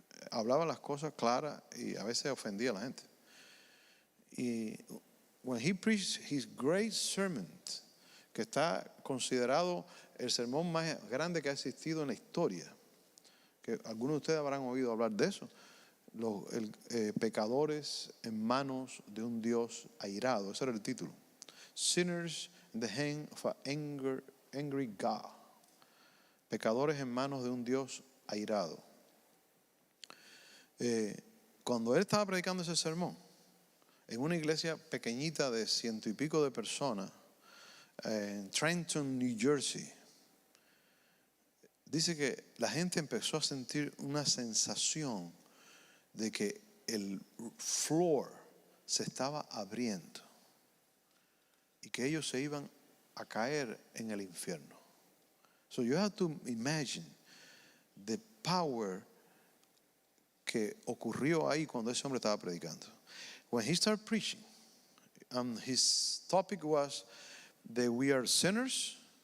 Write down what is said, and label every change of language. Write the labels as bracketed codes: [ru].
[es] Hablaba las cosas claras y a veces ofendía a la gente. Y [en] when he preached his great sermon, [es] que está considerado el sermón más grande que ha existido en la historia, que algunos de ustedes habrán oído hablar de eso, los pecadores en manos de un Dios airado. Ese era el título. [en] Sinners in the hand of an angry God. [es] Pecadores en manos de un Dios airado. Cuando él estaba predicando ese sermón en una iglesia pequeñita de 100 y pico de personas en Trenton, New Jersey, dice que la gente empezó a sentir una sensación de que el floor se estaba abriendo y que ellos se iban a caer en el infierno. [en] So you have to imagine the [es] power que ocurrió ahí cuando ese hombre estaba predicando. [en] When he started preaching, his topic was that we are sinners.